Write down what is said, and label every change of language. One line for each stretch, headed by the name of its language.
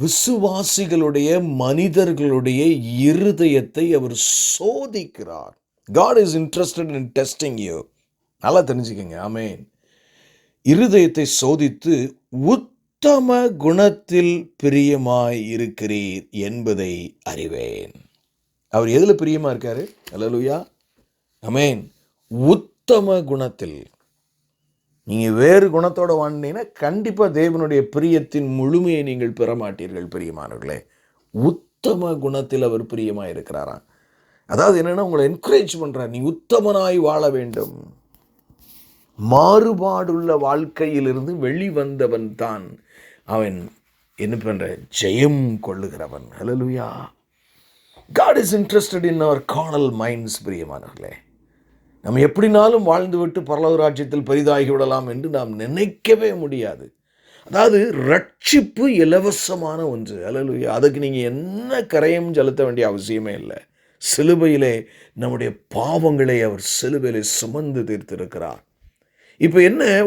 Tamil: விசுவாசிகளுடைய மனிதர்களுடைய இருதயத்தை அவர் சோதிக்கிறார்.
English: God is interested in testing you.
Tamil: நல்லா தெரிஞ்சுக்கங்க. ஆமேன். இருதயத்தை சோதித்து உத்தம குணத்தில் பிரியமாய் இருக்கிறீர் என்பதை அறிவேன். அவர் எதில் பிரியமா இருக்காரு? அல்லேலூயா. ஆமேன். உத்தம குணத்தில். நீங்கள் வேறு குணத்தோடு வாழ்ந்தீங்கன்னா கண்டிப்பாக தேவனுடைய பிரியத்தின் முழுமையை நீங்கள் பெற மாட்டீர்கள். பிரியமானவர்களே, உத்தம குணத்தில் அவர் பிரியமாக இருக்கிறாராம். அதாவது என்னென்னா, உங்களை என்கரேஜ் பண்ணுறார், நீ உத்தமனாய் வாழ வேண்டும். மாறுபாடுள்ள வாழ்க்கையிலிருந்து வெளிவந்தவன் தான் அவன் என்ன பண்ணுற? ஜெயம் கொள்ளுகிறவன். ஹல்லேலூயா.
English: God is interested in our carnal minds.
Tamil: பிரியமானவர்களே, நம்ம எப்படினாலும் வாழ்ந்துவிட்டு பரலோக ராஜ்யத்தில் பெரிதாகி விடலாம் என்று நாம் நினைக்கவே முடியாது. அதாவது ரட்சிப்பு இலவசமான ஒன்று. அல்லேலூயா. அதுக்கு நீங்கள் என்ன கரையும் செலுத்த வேண்டிய அவசியமே இல்லை. சிலுவையிலே நம்முடைய பாவங்களை அவர் சிலுவையிலே சுமந்து தீர்த்திருக்கிறார். இப்போ என்ன?